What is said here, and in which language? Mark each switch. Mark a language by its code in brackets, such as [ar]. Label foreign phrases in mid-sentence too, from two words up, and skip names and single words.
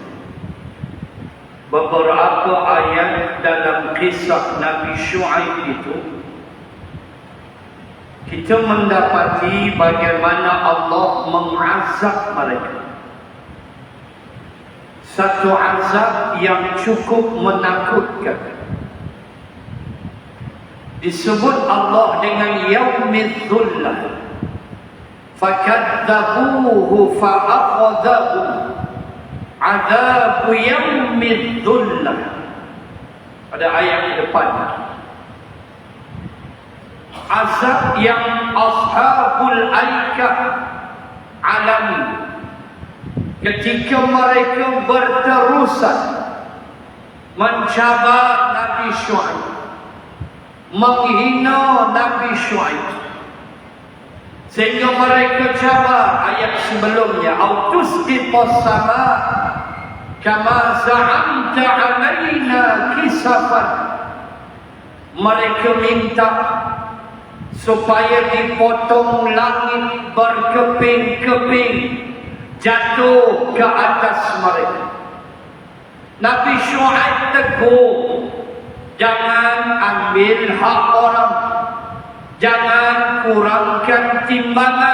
[ms] beberapa ayat dalam kisah Nabi Syuaib itu, kita mendapati bagaimana Allah mengazab mereka. Satu azab yang cukup menakutkan. Disebut Allah dengan [ar] يوم الظلة. فكذبوه فأخذهم عذاب يوم الظلة. [ms] Pada ayat di depan, azab yang [ar] أصحاب الأيكة [ms] alami ketika mereka berterusan mencabar Nabi Syuaib, menghina Nabi Syuaib, sehingga mereka cabar ayat sebelumnya, [ar] أو تسقط السماء كما زعمت علينا كسفا. [ms] Mereka minta supaya dipotong langit berkeping-keping jatuh ke atas mereka. Nabi Syuaib tegur, jangan ambil hak orang, jangan kurangkan timbangan.